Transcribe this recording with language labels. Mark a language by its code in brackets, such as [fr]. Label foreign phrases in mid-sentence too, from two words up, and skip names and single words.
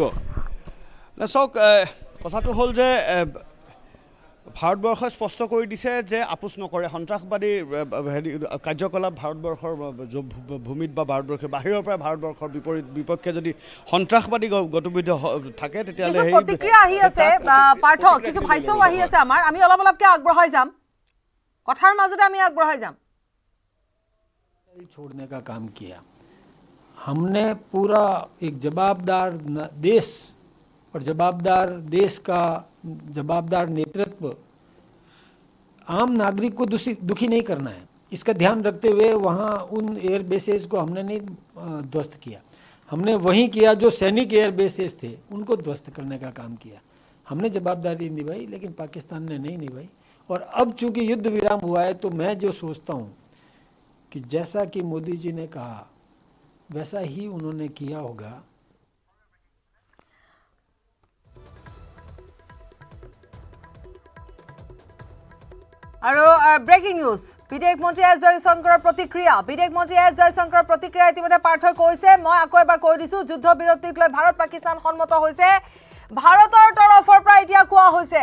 [as] না চক কথাটো হল যে ভাৰতবৰ্ষই স্পষ্ট কৰি দিছে যে আপোচ নকৰে সন্ত্ৰাসবাদী কাৰ্যকলাপ ভাৰতবৰ্ষৰ ভূমিত বা ভাৰতবৰ্ষৰ বাহিৰৰ পৰা ভাৰতবৰ্ষৰ বিপক্ষে যদি সন্ত্ৰাসবাদী গতিবিধি থাকে তেতিয়ালে এই প্ৰতিক্ৰিয়া আহি আছে পাৰ্থ কিছু ভাইসও আহি আছে আমাৰ আমি অলপকে আগবঢ়াই যাম কথাৰ মাজতে আমি আগবঢ়াই যাম [hi] छोड़ने का काम किया हमने पूरा एक जवाबदार देश और जवाबदार देश का जवाबदार नेतृत्व आम नागरिक को दुखी नहीं करना है इसका ध्यान रखते हुए वहाँ उन एयर बेसेस को हमने नहीं ध्वस्त किया हमने वहीं किया जो सैनिक एयर बेसेस थे उनको ध्वस्त करने का काम किया हमने जवाबदारी निभाई लेकिन पाकिस्तान ने नहीं निभाई और अब चूंकि युद्ध विराम हुआ है तो मैं जो सोचता हूँ कि जैसा कि मोदी जी ने कहा वैसा ही उन्होंने किया होगा [as] আৰু ব্ৰেকিং নিউজ বিদেশ মন্ত্ৰী এছ জয়শংকৰৰ প্ৰতিক্ৰিয়া ইতিমধ্যে পাৰ্থই কৈছে মই আকৌ এবাৰ কৈ দিছো যুদ্ধ বিৰতিক লৈ ভাৰত পাকিস্তান সন্মত হৈছে ভাৰতৰ তৰফৰ পৰা এতিয়া কোৱা হৈছে